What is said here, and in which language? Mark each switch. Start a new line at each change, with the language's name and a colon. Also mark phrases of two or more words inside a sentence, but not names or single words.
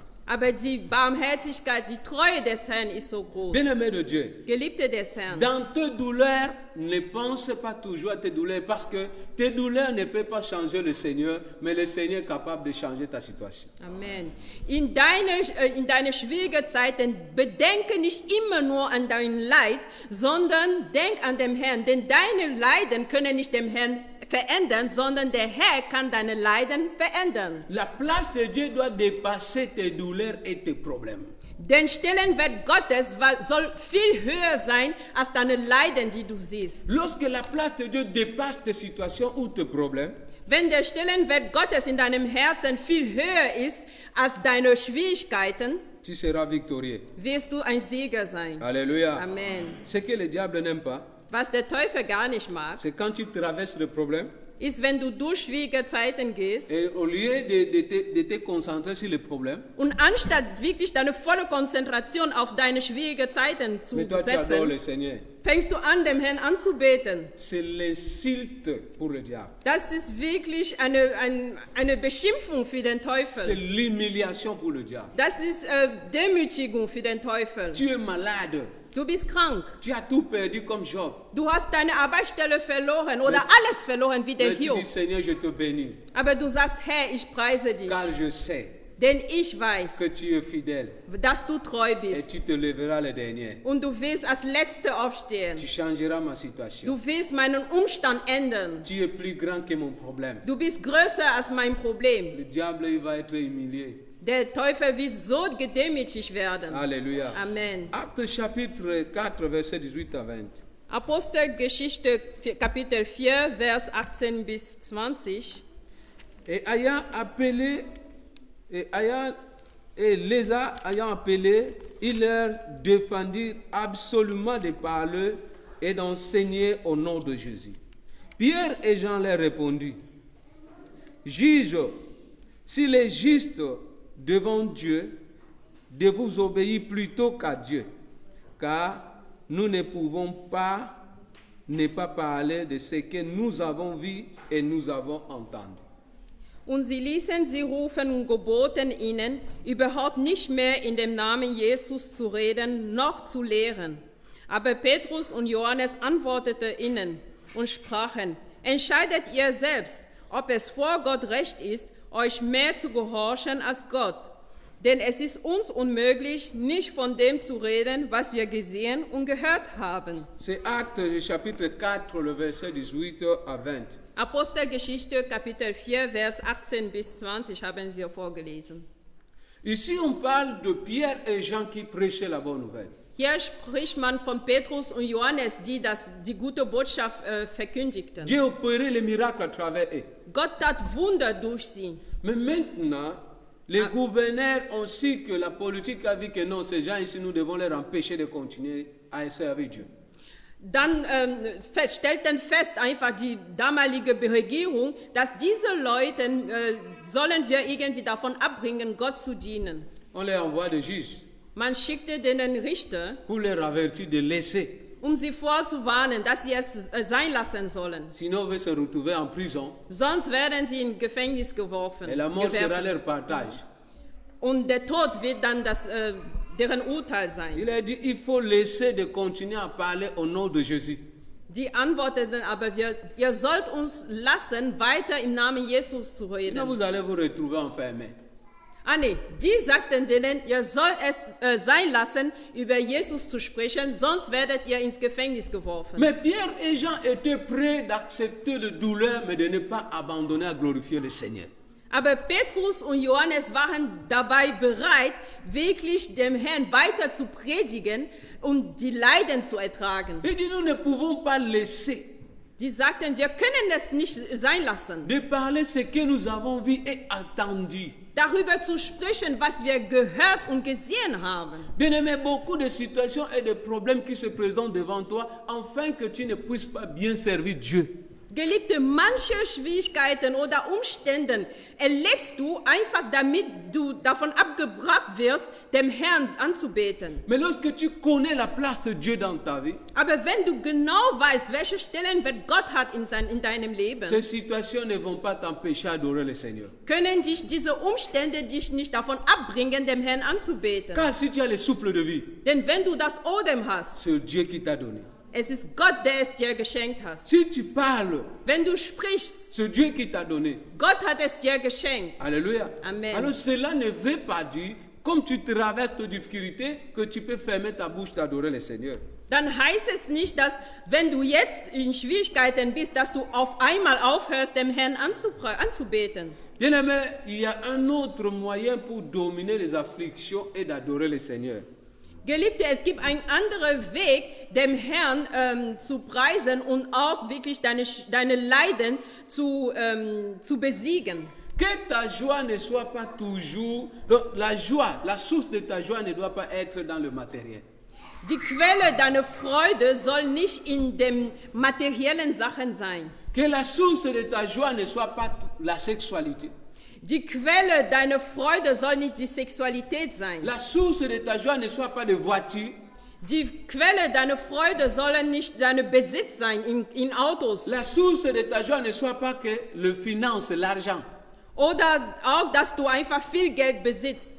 German: Aber die Barmherzigkeit, die Treue des Herrn ist so groß.
French: Bien-aimé de Dieu,
German: Geliebte des Herrn,
French: dans tes douleurs, ne pense pas toujours à tes douleurs parce que tes douleurs ne peuvent pas changer le Seigneur, mais le Seigneur est capable de changer ta situation. Amen.
German: In deine schwierigen Zeiten bedenke nicht immer nur an dein Leid, sondern denk an den Herrn. Denn deine Leiden können nicht dem Herrn verändern, sondern der Herr kann deine Leiden verändern.
French: La place de Dieu doit dépasser tes douleurs et tes problèmes.
German: Den Stellenwert Gottes soll viel höher sein als deine Leiden, die du siehst.
French: Lorsque la place de Dieu dépasse tes situations ou tes problèmes,
German: Wenn der Stellenwert Gottes in deinem Herzen viel höher ist als deine Schwierigkeiten,
French: tu seras victorieux.
German: wirst du ein Sieger sein.
French: Alléluia. Amen. Ce que le diable n'aime pas,
German: Was der Teufel gar nicht mag,
French: c'est quand tu traverses le problème
German: ist, wenn du durch schwierige Zeiten gehst
French: et au lieu de te concentrer sur le problème,
German: und anstatt wirklich deine volle Konzentration auf deine schwierigen Zeiten zu
French: mais toi tu adores le
German: setzen,
French: Seigneur.
German: fängst du an, dem Herrn anzubeten.
French: C'est l'insulte pour le diable.
German: Das ist wirklich eine Beschimpfung für den
French: C'est
German: Teufel.
French: l'humiliation pour le diable.
German: Das ist Demütigung für den Teufel.
French: Tu es malade.
German: Du bist krank.
French: Tu as tout perdu comme Job.
German: Du hast deine Arbeitsstelle verloren oder alles verloren wie der
French: Mais tu
German: Hiob.
French: dis, Seigneur, je te bénis,
German: Aber du sagst, Herr, ich preise dich,
French: car je sais
German: denn ich weiß,
French: que tu es fidèle
German: dass du treu
French: et
German: bist.
French: tu te lèveras le dernier.
German: Und du wirst als Letzte aufstehen.
French: Tu changeras ma situation.
German: Du willst meinen Umstand ändern.
French: Tu es plus grand que mon problème.
German: Du bist größer als mein Problem.
French: Le diable, il va être humilié.
German: Der Teufel wird so gedemütigt werden.
French: Alléluia. Amen. Acte chapitre 4, verset 18 à 20.
German: Apostelgeschichte Kapitel 4, Vers 18 bis 20.
French: Et les ayant appelés, il leur défendit absolument de parler et d'enseigner au nom de Jésus. Pierre et Jean leur répondirent, juge, s'il est juste devant Dieu de vous obéir plutôt qu'à Dieu, car nous ne pouvons pas ne pas parler de ce que nous avons vu et nous avons entendu.
German: Und sie ließen sie rufen und geboten ihnen, überhaupt nicht mehr in dem Namen Jesus zu reden, noch zu lehren. Aber Petrus und Johannes antworteten ihnen und sprachen, entscheidet ihr selbst, ob es vor Gott recht ist, euch mehr zu gehorchen als Gott. Denn es ist uns unmöglich, nicht von dem zu reden, was wir gesehen und gehört haben.
French: C'est Acte chapitre 4, le verset 18 à 20.
German: Apostelgeschichte Kapitel 4, Vers 18 bis 20 haben wir vorgelesen.
French: Ici, on parle de Pierre et Jean qui prêchaient la bonne nouvelle.
German: Hier spricht man von Petrus und Johannes, die die gute Botschaft verkündigten.
French: Dieu opérait les miracles à travers eux.
German: Gott tat Wunder durch sie.
French: Mais maintenant, les gouverneurs ont su que la politique a dit que non, ces gens ici, nous devons les empêcher de continuer à servir Dieu.
German: Dann stellten fest einfach die damalige Regierung, dass diese Leute sollen wir irgendwie davon abbringen, Gott zu dienen.
French: On les envoie des juges
German: Man schickte den Richter,
French: pour les avertir de laisser.
German: sie vorzuwarnen, dass sie es sein lassen sollen.
French: Sinon, on va se retrouver en prison
German: Sonst werden sie in Gefängnis geworfen.
French: et la mort sera leur partage.
German: Und der Tod wird dann deren Urteil sein.
French: Il a dit, il faut laisser de continuer à parler au nom de Jésus.
German: Die antworteten aber, ihr sollt uns lassen, weiter im Namen Jesus zu
French: Sinon,
German: reden.
French: vous allez vous retrouver enfermés.
German: Ah nee, die sagten denen, ihr sollt es sein lassen, über Jesus zu sprechen, sonst werdet ihr ins Gefängnis geworfen.
French: Mais Pierre et Jean étaient prêts d'accepter la douleur, mais de ne pas abandonner à glorifier le Seigneur.
German: Aber Petrus und Johannes waren dabei bereit, wirklich dem Herrn weiter zu predigen und die Leiden zu ertragen.
French: Il dit, nous ne pouvons pas laisser
German: Die sagten, wir können es nicht sein lassen,
French: de parler ce que nous avons vu et entendu.
German: darüber zu sprechen, was wir gehört und gesehen haben.
French: Bien-aimé, beaucoup de situations et de problèmes qui se présentent devant toi, afin que tu ne puisses pas bien servir Dieu.
German: Geliebte, manche Schwierigkeiten oder Umstände erlebst du einfach, damit du davon abgebracht wirst, dem Herrn anzubeten.
French: Mais lorsque tu connais la place de Dieu dans ta vie,
German: Aber wenn du genau weißt, welche Stellenwert Gott hat in deinem Leben,
French: ces situations ne vont pas t'empêcher d'adorer le Seigneur.
German: können dich diese Umstände dich nicht davon abbringen, dem Herrn anzubeten.
French: Car si tu as le souffle de vie,
German: Denn wenn du das Odem hast,
French: c'est Dieu qui t'a donné.
German: es ist Gott, der es dir geschenkt hat.
French: Si tu parles,
German: Wenn du sprichst,
French: c'est Dieu qui t'a donné.
German: Gott hat es dir geschenkt.
French: Alléluia. Amen. Alors cela ne veut pas dire, comme tu traverses tes difficultés, que tu peux fermer ta bouche d'adorer le Seigneur.
German: Dann heißt es nicht, dass wenn du jetzt in Schwierigkeiten bist, dass du auf einmal aufhörst, dem Herrn anzubeten.
French: Bien-aimé, il y a un autre moyen pour dominer les afflictions et d'adorer le Seigneur.
German: Geliebte, es gibt einen anderen Weg, dem Herrn zu preisen und auch wirklich deine Leiden zu besiegen.
French: Que ta joie ne soit pas toujours... Donc, la joie, la source de ta joie ne doit pas être dans le matériel.
German: Die Quelle deiner Freude soll nicht in den materiellen Sachen sein.
French: Que la source de ta joie ne soit pas la sexualité.
German: Die Quelle deiner Freude soll nicht die Sexualität sein.
French: La source de ta joie ne soit pas de voiture.
German: Die Quelle deiner Freude sollen nicht dein Besitz sein in Autos.
French: La source de ta joie ne soit pas que le finance, l'argent.
German: Oder auch, dass du einfach viel Geld besitzt.